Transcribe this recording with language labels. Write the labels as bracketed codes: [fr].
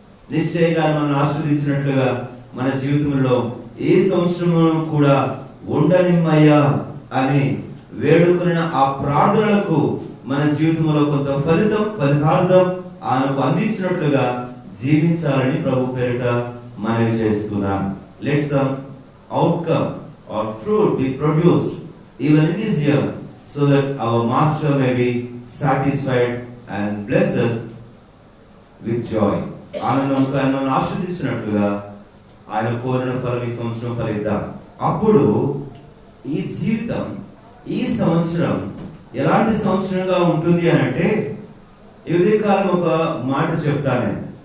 [te] నిశ్చయంగా మనం ఆస్వాదించినట్లుగా మన జీవితంలో ఏ సంవత్సరము కూడా ఉండనిమ్మయ్యా అని వేడుకున్న ఆ ప్రార్థనలకు మన జీవితంలో కొంత ఫలితార్థం ఆయనకు అందించినట్లుగా జీవించాలని ప్రభు పేరిట మనవి చేస్తున్నాం. [en] Let some outcome or fruit be produced even in this year, so that our master may be satisfied and bless us with joy. [te] ఆనందంతో ఆయన ఆశీర్వదించినట్లుగా ఆయన కోరిన ఫలం ఈ సంవత్సరం ఫలిద్దాం. అప్పుడు ఈ జీవితం, ఈ సంవత్సరం ఎలాంటి సంవత్సరంగా ఉంటుంది అని అంటే, ఈ ఉదయకాలం ఒక మాట చెప్తాను నేను.